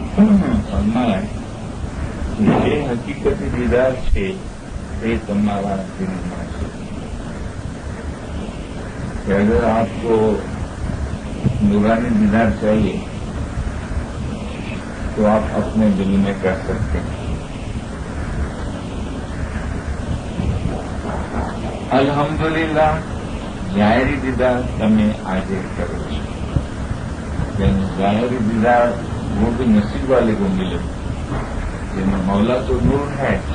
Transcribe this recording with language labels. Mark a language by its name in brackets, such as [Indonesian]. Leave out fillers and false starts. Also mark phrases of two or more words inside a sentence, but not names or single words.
[Urdu] فرمایا یہ [Gujarati] હકીકતી દીદાર છે એ તમારા દિલમાં છે [Urdu] کہ اگر آپ کو نورانی دیدار چاہیے تو آپ اپنے دل میں کر سکتے ہیں الحمدللہ ظاہری دیدار تمہیں حاضر کرو لیکن ظاہری دیدار وہ بھی نصیب والے کو ملے لیکن مولا تو نور ہے